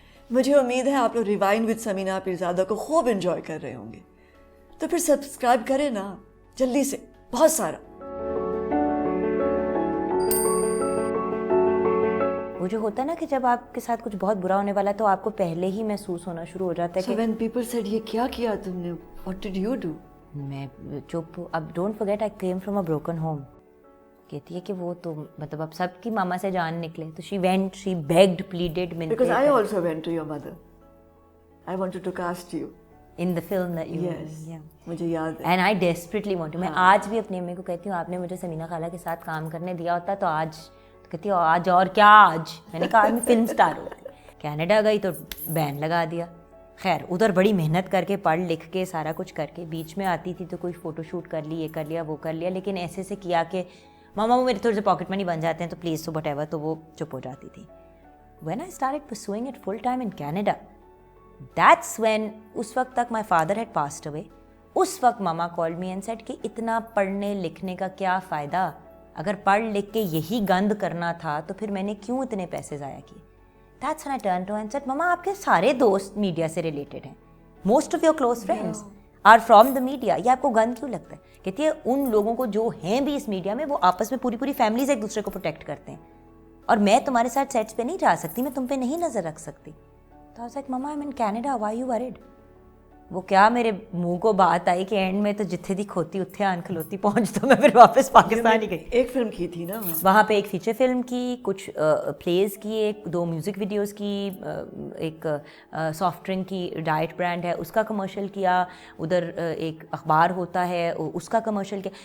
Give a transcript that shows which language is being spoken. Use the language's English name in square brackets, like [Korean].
[Urdu] مجھے امید ہے آپ لوگ ریوائنڈ وتھ سمینا پیرزادہ کو خوب انجوائے کر رہے ہوں گے. تو پھر سبسکرائب کریں نا جلدی سے, بہت سارا. وہ جو ہوتا ہے نا کہ جب آپ کے ساتھ کچھ بہت برا ہونے والا ہے تو آپ کو پہلے ہی محسوس ہونا شروع ہو جاتا ہے کہ [English] when people said [Urdu] یہ کیا کیا تم نے, [English] what did you do? [Urdu] میں چپ. [English] اب don't forget I came from a broken home. [Urdu] کہتی ہے کہ وہ تو مطلب اب سب کی ماما سے جان نکلے. [English] تو she went, she begged, pleaded, because I also went to your mother. I wanted to cast you in the film that you [Urdu] yeah. مجھے یاد ہے. [English] and I desperately want to. [Urdu] میں آج بھی اپنی امی کو کہتی ہوں آپ نے مجھے سمینا خالہ کے ساتھ کام کرنے دیا ہوتا تو آج, کہتی ہے آج اور کیا آج. میں نے کہا آج میں فلم اسٹار ہوں. کینیڈا گئی تو بین لگا دیا. خیر ادھر بڑی محنت کر کے پڑھ لکھ کے سارا کچھ کر کے, بیچ میں آتی تھی تو کوئی فوٹو شوٹ کر لی, یہ کر لیا وہ کر لیا, لیکن ایسے سے کیا کہ ماما وہ میرے تھوڑے سے پاکٹ منی بن جاتے ہیں تو پلیز تو وٹ ایور, تو وہ چپ ہو جاتی تھی. [English] when I started pursuing it full time in Canada, that's when [Urdu] اس وقت تک [English] my father had passed away. [Urdu] اس وقت ماما [English] called me and said [Urdu] کہ اتنا پڑھنے لکھنے کا کیا فائدہ, اگر پڑھ لکھ کے یہی گند کرنا تھا تو پھر میں نے کیوں اتنے پیسے ضائع کیے. [English] That's when I turned to her and said, [Urdu] ماما آپ کے سارے دوست میڈیا سے ریلیٹڈ ہیں, [English] most of your close friends are from the media, [Urdu] یہ آپ کو گند کیوں لگتا ہے. کہتی ہے ان لوگوں کو جو ہیں بھی اس میڈیا میں وہ آپس میں پوری فیملیز ایک دوسرے کو پروٹیکٹ کرتے ہیں, اور میں تمہارے ساتھ سیٹس پہ نہیں جا سکتی, میں تم پہ نہیں نظر رکھ سکتی. [English] تو I was like, mama I'm in Canada, why you worried? [Urdu] وہ کیا میرے منہ کو بات آئی کہ اینڈ میں تو [Punjabi] جتھے دی کھوتی اتھے آن کھلوتی [Urdu] پہنچ تو میں پھر واپس پاکستان ہی گئی. ایک فلم کی تھی نا وہاں پہ, ایک فیچر فلم کی, کچھ پلیز کی, ایک 2 میوزک ویڈیوز کی, ایک سافٹ ڈرنک کی ڈائٹ برانڈ ہے اس کا کمرشل کیا, ادھر ایک اخبار ہوتا ہے اس کا کمرشل کیا.